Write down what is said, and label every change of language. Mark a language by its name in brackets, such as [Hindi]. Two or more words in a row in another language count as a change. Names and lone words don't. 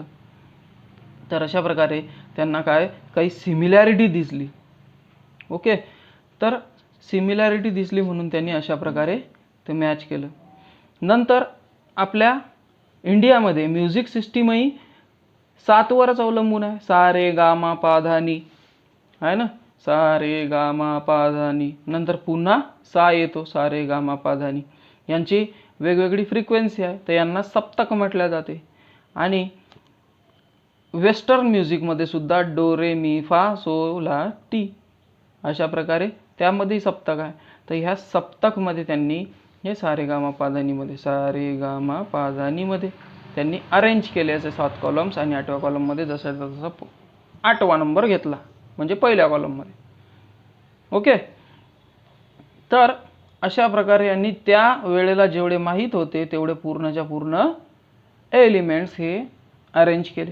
[Marathi] तर अशा प्रकारे त्यांना काही सिमिलॅरिटी दिसली. ओके, तर सिमिलॅरिटी दिसली म्हणून त्यांनी अशा प्रकारे ते मॅच केलं. नंतर आपल्या इंडियामध्ये [English] music systemही [Marathi] 7 वरच अवलंबून आहे. सा रे गा मा पा धा नी आहे ना, सा रे गा मा पा धा नी. नंतर पुन्हा सा येतो, सा रे गा मा पा धा नी. यांची वेगवेगळी फ्रिक्वेन्सी आहे, तर यांना सप्तक म्हटल्या जाते. आणि [English] western musicमध्ये [Marathi] सुद्धा डो रे मी फा सो ला टी अशा प्रकारे त्यामध्ये सप्तक आहे. तर ह्या सप्तकमध्ये त्यांनी हे सा रे गा मा पा धा नीमध्ये, सा रे गा मा पा धा नीमध्ये त्यांनी अरेंज केले असे 7 कॉलम्स. आणि 8व्या कॉलममध्ये जसं तसं 8वा नंबर घेतला म्हणजे पहिल्या कॉलममध्ये. ओके, तर अशा प्रकारे यांनी त्या वेळेला जेवढे माहीत होते तेवढे पूर्णच्या पूर्ण एलिमेंट्स हे अरेंज केले.